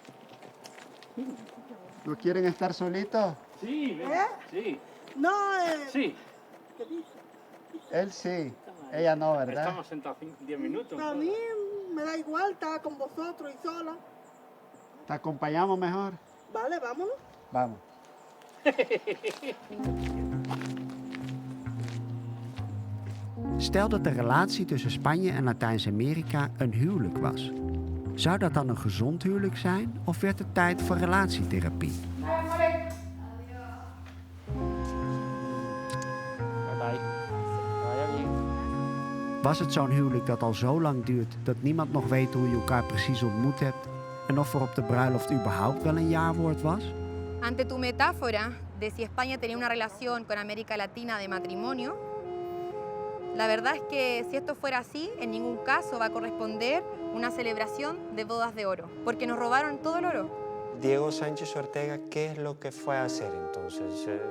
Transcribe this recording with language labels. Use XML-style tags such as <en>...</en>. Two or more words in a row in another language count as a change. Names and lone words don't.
<es>¿No quieren estar solitos? Sí, ¿Eh? sí. No, Sí. ¿qué dice? Él sí, ella no, ¿verdad? Estamos sentados 10 minutos. A mí me da igual, estaba con vosotros y sola. ¿Te acompañamos mejor? Vale, vámonos. Vamos.</es> <nl>Stel dat de relatie tussen Spanje en Latijns-Amerika een huwelijk was. Zou dat dan een gezond huwelijk zijn of werd het tijd voor relatietherapie? Was het zo'n huwelijk dat al zo lang duurt dat niemand nog weet hoe je elkaar precies ontmoet hebt en of er op de bruiloft überhaupt wel een jaarwoord was?</nl> <es>Ante tu metáfora de si España tenía una relación con América Latina de matrimonio, la verdad es que si esto fuera así, en ningún caso va a corresponder una celebración de bodas de oro, porque nos robaron todo el oro. Diego Sánchez Ortega, ¿qué es lo que fue a hacer entonces?</es>